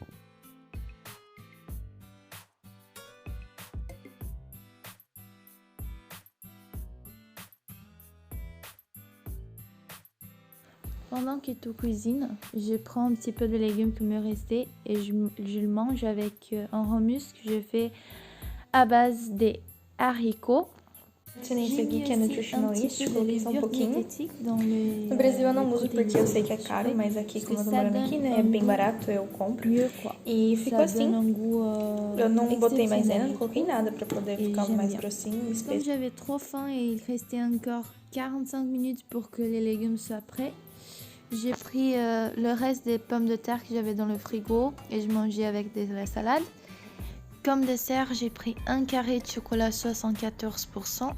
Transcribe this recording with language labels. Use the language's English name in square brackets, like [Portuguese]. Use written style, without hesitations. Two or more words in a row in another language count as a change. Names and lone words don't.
[French] Pendant que tu cuisines, je prends un petit peu de légumes qui me restaient et je le mange avec un hummus que je fais à base des haricots. [Portuguese] Ensinei esse aqui que é nutritionalist, coloquei só um pouquinho. No Brasil eu não uso porque eu sei que é caro, mas aqui, como eu tô morando aqui, né, é bem barato, eu compro. E ficou assim. Eu não botei maisena, não coloquei nada pra poder ficar mais grossinho e [French] Comme [Portuguese] espesso. [French] j'avais trop faim et il restait encore 45 minutes pour que les légumes soient prêts, j'ai pris le reste des pommes de terre que j'avais dans le frigo et je mangeais avec de la salade. Comme dessert, j'ai pris un carré de chocolat 74%.